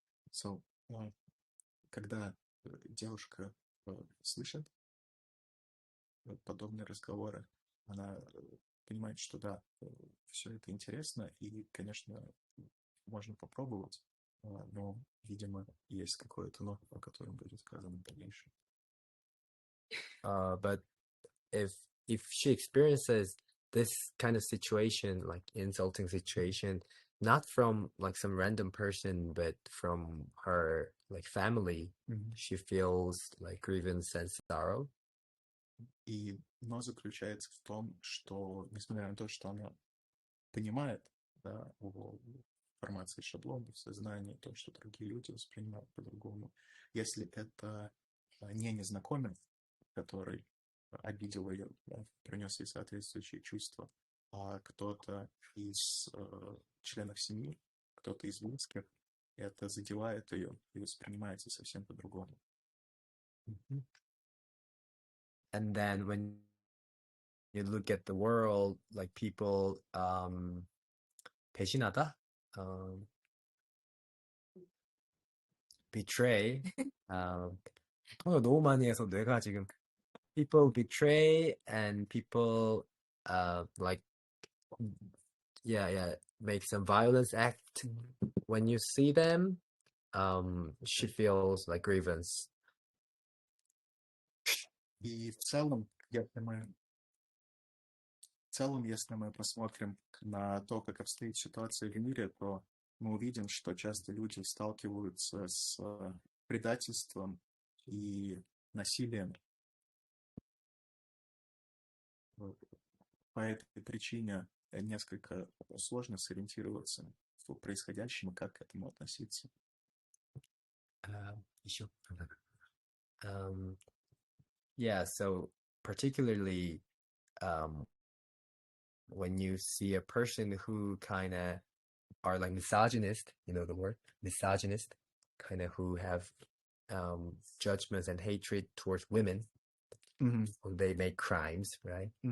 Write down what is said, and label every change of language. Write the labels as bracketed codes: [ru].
[ru] So, когда девушка слышит подобные разговоры, она понимает, что да, все это интересно, и, конечно, можно попробовать, но, видимо, есть какое-то но, о котором будет сказано в дальнейшем. [en] But if she experiences this kind of situation, like insulting situation, not from like some random person, but from her like family. She feels like grievance and sorrow. [ru] Но заключается в том, что, несмотря на то, что она понимает, да, о формации шаблонов в сознании, то, что другие люди воспринимают по-другому, если это не незнакомец, который обидел ее, да, принес ей соответствующие чувства, а кто-то из членов семьи, кто-то из близких, это задевает ее и воспринимается совсем по-другому. [en] And then when you look at the world, like people 배신하다, betray. [ko] 통역 너무 많이 해서 뇌가 지금 [en] people betray and people like make some violence act. When you see them, she feels like grievance. [ru] И в целом, если мы посмотрим на то, как обстоит ситуация в мире, то мы увидим, что часто люди сталкиваются с предательством и насилием. По этой причине несколько сложно сориентироваться в происходящем и как к этому относиться. Еще. [en] Yeah, so particularly when you see a person who kind of are like misogynist, you know the word, misogynist, kind of who have judgments and hatred towards women, when they make crimes, right?